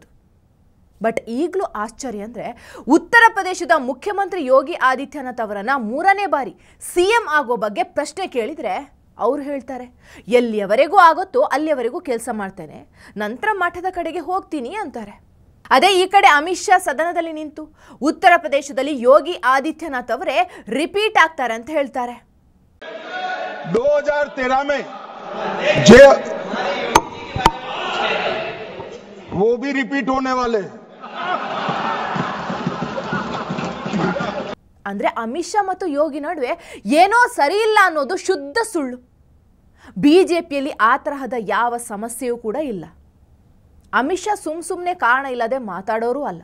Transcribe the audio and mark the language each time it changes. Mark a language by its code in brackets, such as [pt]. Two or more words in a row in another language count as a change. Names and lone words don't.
[kn] ಬಟ್ ಈಗಲೂ ಆಶ್ಚರ್ಯ ಅಂದರೆ, ಉತ್ತರ ಪ್ರದೇಶದ ಮುಖ್ಯಮಂತ್ರಿ ಯೋಗಿ ಆದಿತ್ಯನಾಥ್ ಅವರನ್ನು 3ನೇ ಬಾರಿ ಸಿಎಂ ಆಗೋ ಬಗ್ಗೆ ಪ್ರಶ್ನೆ ಕೇಳಿದರೆ ಅವ್ರು ಹೇಳ್ತಾರೆ ಎಲ್ಲಿಯವರೆಗೂ ಆಗುತ್ತೋ ಅಲ್ಲಿಯವರೆಗೂ ಕೆಲಸ ಮಾಡ್ತೇನೆ, ನಂತರ ಮಠದ ಕಡೆಗೆ ಹೋಗ್ತೀನಿ ಅಂತಾರೆ. ಅದೇ ಈ ಕಡೆ ಅಮಿತ್ ಶಾ ಸದನದಲ್ಲಿ ನಿಂತು ಉತ್ತರ ಪ್ರದೇಶದಲ್ಲಿ ಯೋಗಿ ಆದಿತ್ಯನಾಥ್ ಅವರೇ ರಿಪೀಟ್ ಆಗ್ತಾರೆ ಅಂತ ಹೇಳ್ತಾರೆ. [hi] 2013 में वो भी रिपीट होने वाले [kn] ಅಂದ್ರೆ ಅಮಿತ್ ಶಾ ಮತ್ತು ಯೋಗಿ ನಡುವೆ ಏನೋ ಸರಿ ಇಲ್ಲ ಅನ್ನೋದು ಶುದ್ಧ ಸುಳ್ಳು. ಬಿಜೆಪಿಯಲ್ಲಿ ಆ ತರಹದ ಯಾವ ಸಮಸ್ಯೆಯೂ ಕೂಡ ಇಲ್ಲ. ಅಮಿತ್ ಶಾ ಸುಮ್ಮನೆ ಕಾರಣ ಇಲ್ಲದೆ ಮಾತಾಡೋರು ಅಲ್ಲ.